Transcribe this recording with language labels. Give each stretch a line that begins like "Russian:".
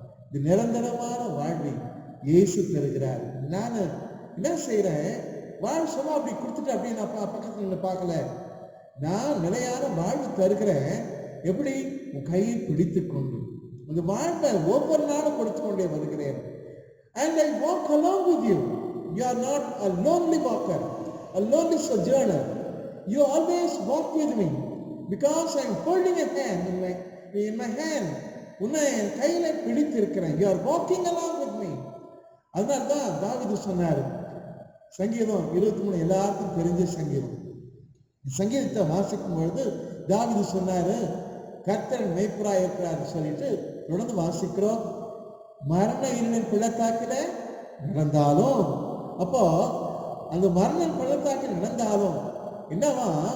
Tamil: இந்த நிரந்தரமான வாழ்வை இயேசு தருகிறார். நான் என்ன செய்யறேன்? வாழ்வு சும்மா அப்படி கொடுத்துட்டு அப்படியே நான் பக்கத்துல பார்க்கல. நான் நிலையான வாழ்வு தருகிறேன். எப்படி? உன் கையை பிடித்து கொண்டு அந்த வாழ்வை ஒவ்வொரு நாளும் கொடுத்து கொண்டே வருகிறேன்.
English: And I walk along with you. You are not a lonely walker, a lonely sojourner. You always walk with me because I am holding a hand in my hand.
Tamil: உன்னை என் கையில பிடித்து இருக்கிறேன்.
English: You are walking along with me.
Tamil: அதனால்தான் தாவீது சொன்னார், சங்கீதம் 23 எல்லாருக்கும் தெரிஞ்ச சங்கீதம். சங்கீதத்தை வாசிக்கும் பொழுது தாவீது சொன்னாரு, கர்த்தர் மேய்ப்பராய் இருக்கிறார் சொல்லிட்டு தொடர்ந்து வாசிக்கிறோம். மரண இருளின் பள்ளத்தாக்கில நடந்தாலும், அப்போ அந்த மரண பள்ளத்தாக்கில் நடந்தாலும் என்னவா?